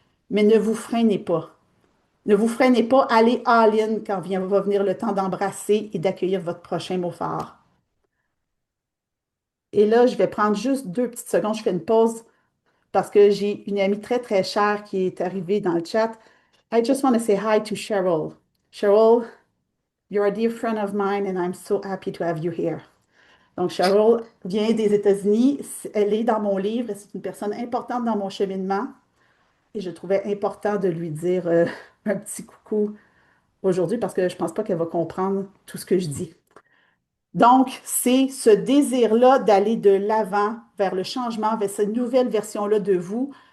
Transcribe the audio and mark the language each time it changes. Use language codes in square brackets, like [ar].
[fr] Mais ne vous freinez pas. Ne vous freinez pas. Allez all-in quand va venir le temps d'embrasser et d'accueillir votre prochain mot phare. Et là, je vais prendre juste 2 petites secondes. Je fais une pause parce que j'ai une amie très, très chère qui est arrivée dans le chat. [en] I just want to say hi to Cheryl. Cheryl, you're a dear friend of mine and I'm so happy to have you here. [fr] Donc, Cheryl vient des États-Unis. Elle est dans mon livre et c'est une personne importante dans mon cheminement. Et je trouvais important de lui dire un petit coucou aujourd'hui parce que je ne pense pas qu'elle va comprendre tout ce que je dis. Donc, c'est ce désir-là d'aller de l'avant vers le changement, vers cette nouvelle version-là de vous.